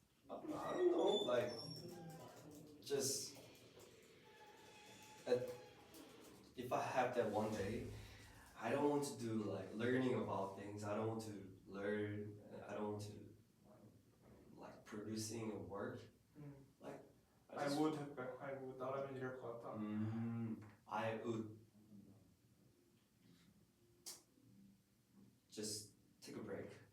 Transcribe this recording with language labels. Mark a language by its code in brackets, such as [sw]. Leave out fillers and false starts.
[en] I don't know, like just if I have that one day, I don't want to do like learning about things. I don't want to learn. I don't want to like producing a work. Like I would [ko] 나라면 이럴 것 같다. [en] I would just take a break.